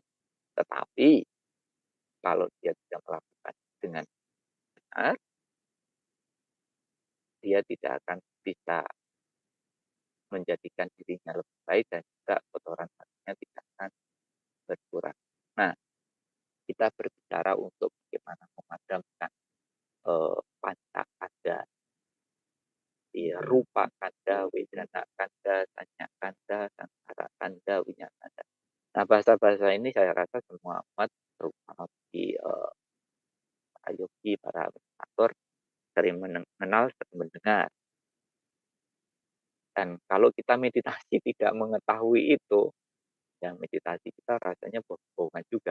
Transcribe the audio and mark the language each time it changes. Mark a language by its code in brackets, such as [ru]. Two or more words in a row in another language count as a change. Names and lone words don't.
[id] Tetapi kalau dia tidak melakukan dengan benar, dia tidak akan bisa menjadikan dirinya lebih baik dan juga kotoran batinnya tidak akan berkurang. Nah, kita berbicara untuk bagaimana memadamkan [pi] panca kanda, rupa kanda, wedana kanda, sanya kanda, sangsara kanda, winyana kanda. [id] Nah, bahasa-bahasa ini saya rasa semua umat, terutama di para yogi, para meditator, sering mengenal, sering mendengar. Dan kalau kita meditasi tidak mengetahui itu, ya meditasi kita rasanya bohong-bohongan juga.